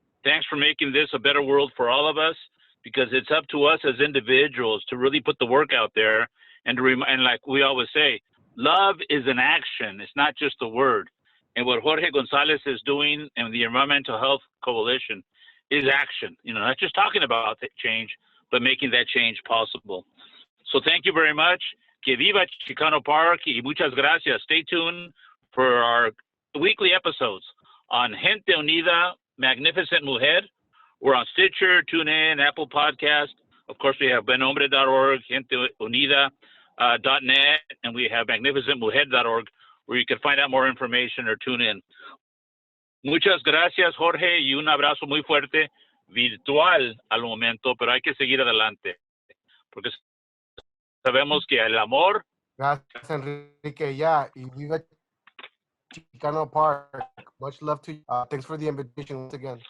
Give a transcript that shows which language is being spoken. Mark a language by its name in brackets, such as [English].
[English] Thanks for making this a better world for all of us, because it's up to us as individuals to really put the work out there, and and like we always say, love is an action. It's not just a word. And what Jorge Gonzalez is doing and the Environmental Health Coalition is action. You know, not just talking about the change, but making that change possible. So thank you very much. [Spanish] Que viva Chicano Park, y muchas gracias. [English] Stay tuned for our weekly episodes on Gente Unida, Magnificent Mujer. We're on Stitcher, TuneIn, Apple Podcast. Of course, we have buenhombre.org, genteunida.net, and we have magnificentmujer.org, where you can find out more information or tune in. [Spanish] Muchas gracias, Jorge, y un abrazo muy fuerte, virtual al momento, pero hay que seguir adelante, porque sabemos que el amor. Gracias, Enrique. [English] Yeah, [Spanish] y viva Chicano Park. [English] Much love to you. Thanks for the invitation once again.